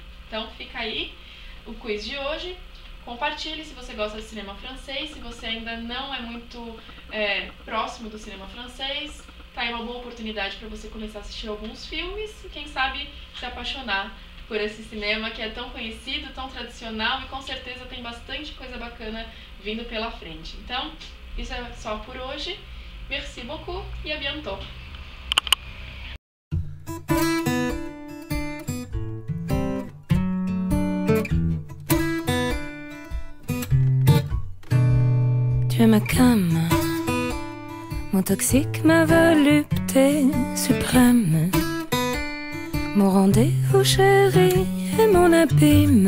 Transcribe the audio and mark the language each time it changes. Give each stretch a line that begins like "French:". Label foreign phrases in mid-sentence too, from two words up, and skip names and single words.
Portuguese: Então fica aí o quiz de hoje. Compartilhe se você gosta de cinema francês, se você ainda não é muito próximo do cinema francês, tá aí uma boa oportunidade para você começar a assistir alguns filmes e quem sabe se apaixonar por esse cinema que é tão conhecido, tão tradicional e com certeza tem bastante coisa bacana vindo pela frente. Então, isso é só por hoje.
French: Merci beaucoup e à bientôt! Tu es ma came, mon toxique, ma volupté suprême, mon rendez-vous chéri et mon abîme.